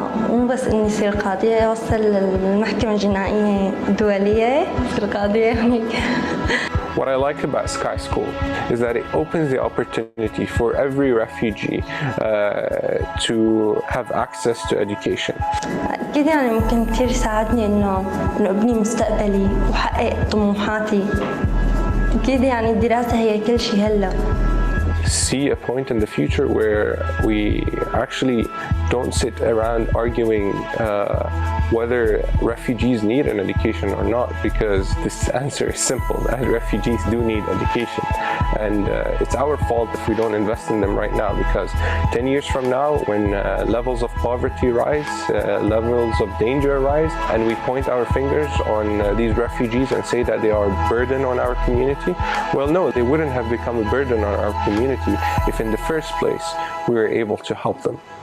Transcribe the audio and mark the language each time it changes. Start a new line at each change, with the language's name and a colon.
Arabic: مو بس إني أصير قاضية، أوصل للمحكمة الجنائية الدولية، أصير قاضية هناك.
English: What I like about Sky School is that it opens the opportunity for every refugee to have access to education.
Arabic: أكيد يعني ممكن كثير يساعدني إنه أبني مستقبلي وحقق طموحاتي. أكيد يعني الدراسة هي كل شيء هلا.
English: See a point in the future where we actually don't sit around arguing whether refugees need an education or not, because this answer is simple, that refugees do need education. And it's our fault if we don't invest in them right now, because 10 years from now, when levels of poverty rise, levels of danger rise, and we point our fingers on these refugees and say that they are a burden on our community, well, no, they wouldn't have become a burden on our community if in the first place we were able to help them.